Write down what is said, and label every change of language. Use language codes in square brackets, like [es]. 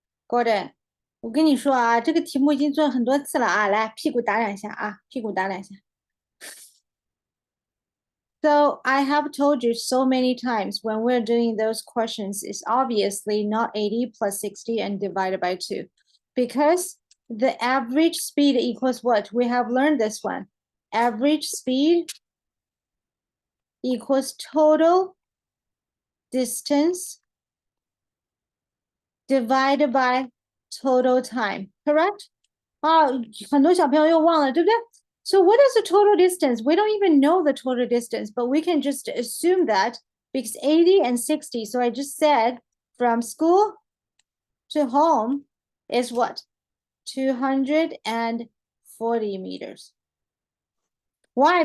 [zh] Gordon, 我跟你说啊，这个题目已经做了很多次了啊，来，屁股打2下啊，屁股打2下。 [en] So I have told you so many times when we're doing those questions, it's obviously not 80 plus 60 and divided by 2. Because the average speed equals what? We have learned this one. Average speed equals total distance divided by total time, correct? [zh] 啊，很多小朋友又忘了，对不对？ [en] So what is the total distance? We don't even know the total distance, but we can just assume that because 80 and 60. So I just said from school to home is what? 240 meters. Why?